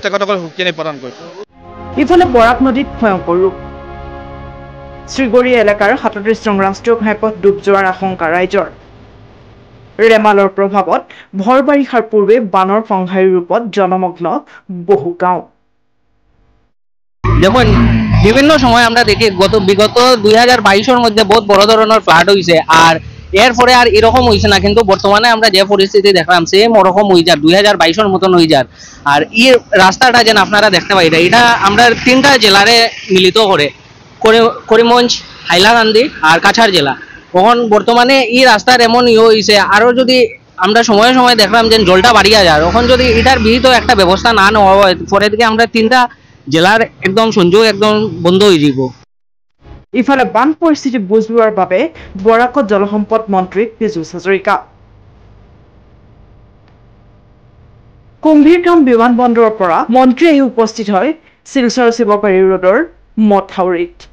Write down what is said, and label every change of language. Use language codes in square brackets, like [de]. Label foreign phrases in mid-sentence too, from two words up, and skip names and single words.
[as] তেখেতসকল হুকিয়ানি প্ৰদান কৰিছোঁ। ইফালে বৰাক নদীত ভয়ংকৰ ৰূপ। শ্ৰীগড়ী এলেকাৰ 37 নং ৰাষ্ট্ৰীয় ঘাইপথ ডুব যোৱাৰ আশংকা ৰাইজৰ। ৰেমালৰ প্ৰভাৱত ভৰ বাৰিষাৰ পূৰ্বে বানৰ সংহাৰী রূপত জনমগ্ন বহু গাঁও। [bn] দেখুন, বিভিন্ন সময় আমরা দেখি বিগত 2022-এর মধ্যে বহুত বড় ধরনের ফ্লাড হয়েছে, আর এর পরে আর এরকম হয়েছে না। কিন্তু বর্তমানে আমরা যে পরিস্থিতি দেখলাম সেম ওরকম হয়ে যার 2022-এর মতন হয়ে যার। আর এই রাস্তাটা যেন আপনারা দেখতে পাই, এটা আমরা 3টা জেলারে মিলিত করে করিমগঞ্জ, হাইলাকান্দি আর কাছাড় জেলা। তখন বর্তমানে এই রাস্তার এমন হয়েছে, আরও যদি আমরা সময়ে সময়ে দেখলাম যে জলটা বাড়িয়া যায়, তখন যদি এটার বিহিত একটা ব্যবস্থা না নেওয়া হয়, পরে থেকে আমরা 3টা জেলার একদম সংযোগ একদম বন্ধ হয়ে যাব। [as] ইফালে বান পৰিস্থিতি বুজ লোৱাৰ বাবে বৰাকত জলসম্পদ মন্ত্ৰী পীযুষ হাজৰিকা। কুম্ভীৰগ্ৰাম বিমানবন্দৰৰ পৰা মন্ত্ৰী আহি উপস্থিত হয় শিলচৰ শিৱবাৰী ৰোডৰ মথাউৰিত।